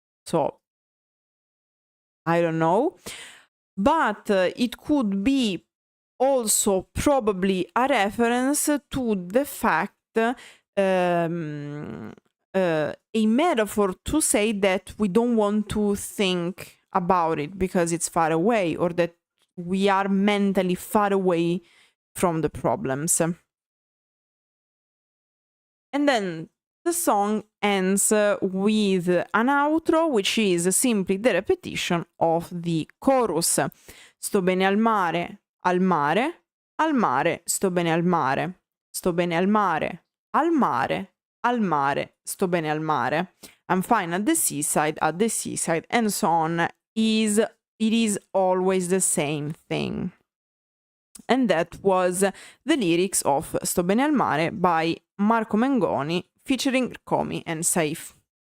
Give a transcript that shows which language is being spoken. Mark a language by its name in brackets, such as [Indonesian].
[English] So, I don't know. But it could be also probably a reference to the fact, a metaphor to say that we don't want to think about it because it's far away, or that we are mentally far away from the problems. And then the song ends with an outro, which is simply the repetition of the chorus. [Italian] Sto bene al mare, al mare, al mare, sto bene al mare. Sto bene al mare, al mare, al mare, sto bene al mare. [English] I'm fine at the seaside, and so on. It is always the same thing. And that was the lyrics of Sto bene al mare by Marco Mengoni featuring Rkomi Sayf.